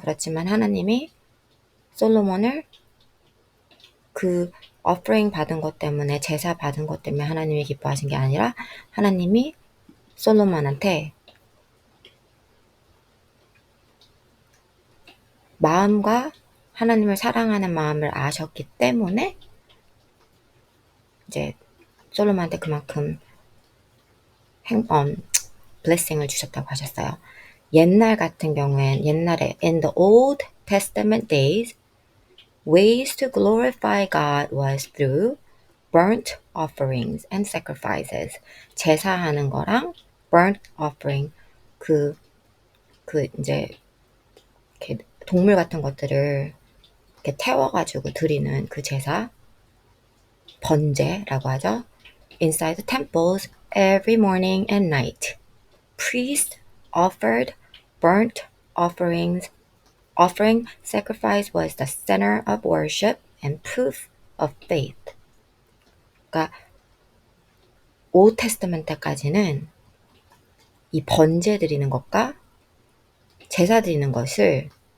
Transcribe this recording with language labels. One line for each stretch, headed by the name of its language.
Korean: 그렇지만 하나님이 솔로몬을 그 offering 받은 것 때문에, 제사 받은 것 때문에 하나님이 기뻐하신 게 아니라 하나님이 솔로몬한테 마음과 하나님을 사랑하는 마음을 아셨기 때문에 이제 솔로몬한테 그만큼 blessing을 주셨다고 하셨어요. 옛날 같은 경우엔 옛날에
English: in the Old Testament days, ways to glorify God was through burnt offerings and sacrifices.
Korean: 제사하는 거랑 burnt offering, 이제 이렇게 동물 같은 것들을 이렇게 태워가지고 드리는 그 제사, 번제라고 하죠.
English: Inside the temples, every morning and night, priests offered burnt offerings. Offering sacrifice was the center of worship and proof of faith.
Korean: 그러니까 Old Testament 때까지는 이 번제 드리는 것과 제사 드리는 것을